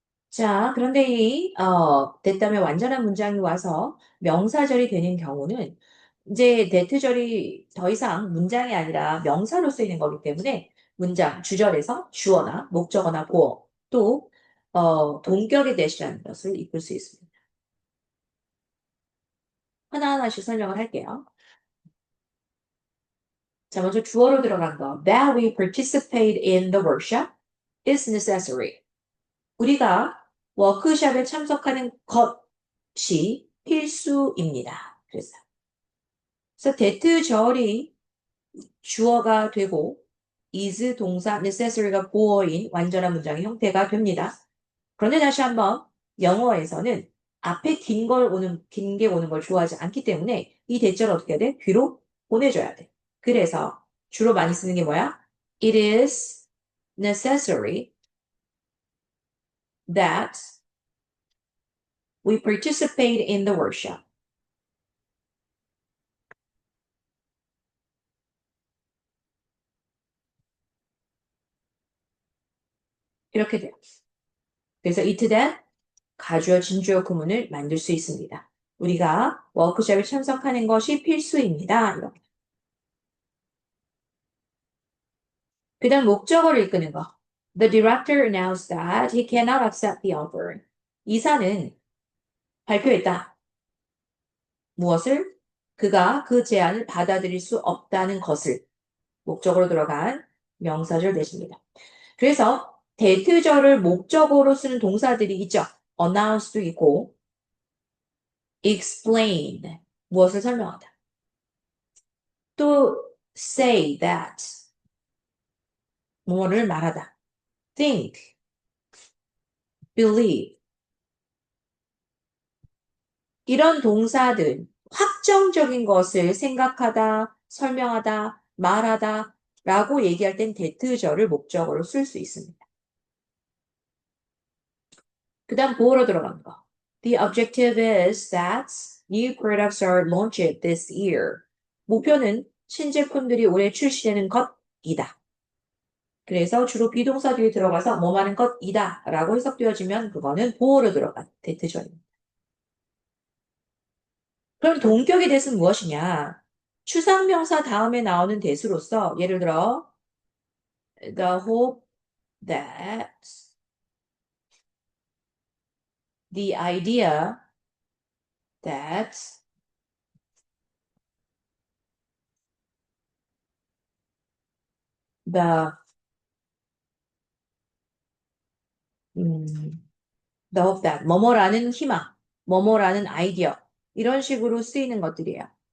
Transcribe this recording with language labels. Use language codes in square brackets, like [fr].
[ko] 자, 그런데 that 다음에 완전한 문장이 와서 명사절이 되는 경우는 이제 that절이 더 이상 문장이 아니라 명사로 쓰이는 거기 때문에 문장, 주절에서 주어나 목적어나 보어 또 동격의 대시라는 것을 이끌 수 있습니다. 하나하나씩 설명을 할게요. 자, 먼저 주어로 들어간 거. [en] That we participate in the workshop is necessary. [ko] 우리가 워크숍에 참석하는 것이 필수입니다. 그래서 that절이 주어가 되고 is 동사 necessary가 보어인 완전한 문장의 형태가 됩니다. 그런데 다시 한번 영어에서는 앞에 긴 게 오는 걸 좋아하지 않기 때문에 이 대절을 어떻게 해야 돼? 뒤로 보내줘야 돼. 그래서 주로 많이 쓰는 게 뭐야? [en] It is necessary that we participate in the workshop. [ko] 이렇게 돼요. 그래서 it that 가주어, 진주어 구문을 만들 수 있습니다. 우리가 워크숍에 참석하는 것이 필수입니다. 이렇게. 그 다음 목적어를 이끄는 거. [en] The director announced that he cannot accept the offer. [ko] 이사는 발표했다. 무엇을? 그가 그 제안을 받아들일 수 없다는 것을. 목적으로 들어간 명사절 대신입니다. 그래서 대트절을 목적어로 쓰는 동사들이 있죠. announce도 있고 explain 무엇을 설명하다. 또 say that 뭐를 말하다. think, believe 이런 동사들 확정적인 것을 생각하다, 설명하다, 말하다 라고 얘기할 땐 대트절을 목적어로 쓸 수 있습니다. 그 다음 보어로 들어가는 거. [en] The objective is that new products are launched this year. [ko] 목표는 신제품들이 올해 출시되는 것이다. 그래서 주로 비동사 뒤에 들어가서 뭐하는 것이다 라고 해석되어지면 그거는 보어로 들어간 대트절입니다. 그럼 동격의 대수는 무엇이냐? 추상명사 다음에 나오는 대수로서 예를 들어 the hope that the idea that the the hope that 뭐뭐라는 희망, 뭐뭐라는 아이디어 이런 식으로 쓰이는 것들이에요.